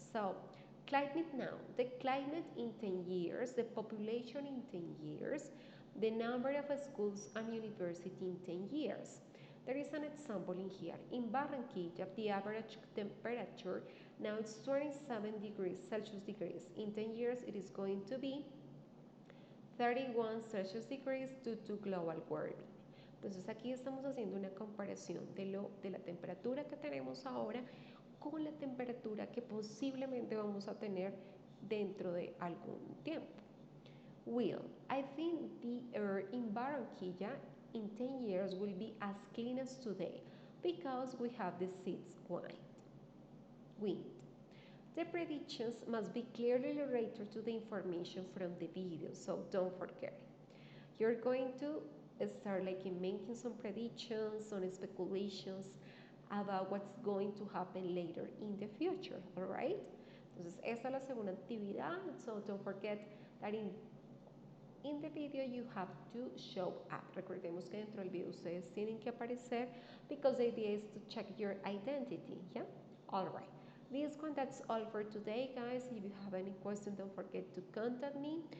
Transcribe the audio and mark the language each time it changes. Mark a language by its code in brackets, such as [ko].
[en] So climate now, the climate in 10 years, the population in 10 years, the number of schools and university in 10 years. There is an example in here. In Barranquilla, the average temperature now it's 27 degrees Celsius degrees. In 10 years, it is going to be 31 Celsius degrees due to global warming. [es] Entonces aquí estamos haciendo una comparación de la temperatura que tenemos ahora con la temperatura que posiblemente vamos a tener dentro de algún tiempo. [en] Will, I think the air in Barranquilla in 10 years will be as clean as today because we have the seats white. Wind. The predictions must be clearly related to the information from the video, so don't forget. You're going to start like in making some predictions, some speculations about what's going to happen later in the future, all right? [es] Entonces, esta es la segunda actividad. [en] So don't forget that in the video you have to show up. [es] Recordemos que dentro del video ustedes tienen que aparecer [en] because the idea is to check your identity, yeah? All right. This one, that's all for today, guys. If you have any questions, don't forget to contact me.